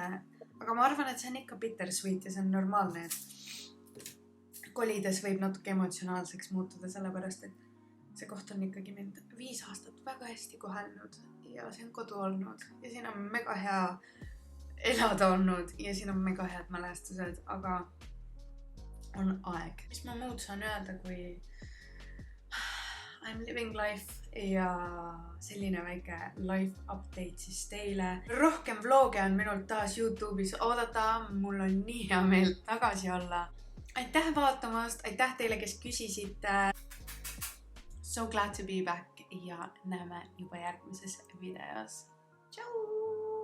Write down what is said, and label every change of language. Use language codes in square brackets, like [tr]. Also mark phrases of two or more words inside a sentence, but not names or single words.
[et] Aga ma arvan, et see on ikka bittersweet ja see on normaalne, et kolides võib natuke emotsionaalseks muutuda, sellepärast, et see koht on ikkagi mind 5 aastat väga hästi kohelnud ja see on kodu olnud ja siin on mega hea elada olnud ja siin on mega head mälestused, aga on aeg. Mis ma muud saan öelda, kui [en] I'm living life [et] ja selline väike [en] life update [et] siis teile. Rohkem vloge on minult taas YouTube'is oodata, mul on nii hea meel tagasi olla. Aitäh vaatamast, aitäh teile, kes küsisite. [en] So glad to be back [et] ja näeme juba järgmises videos. Tšau!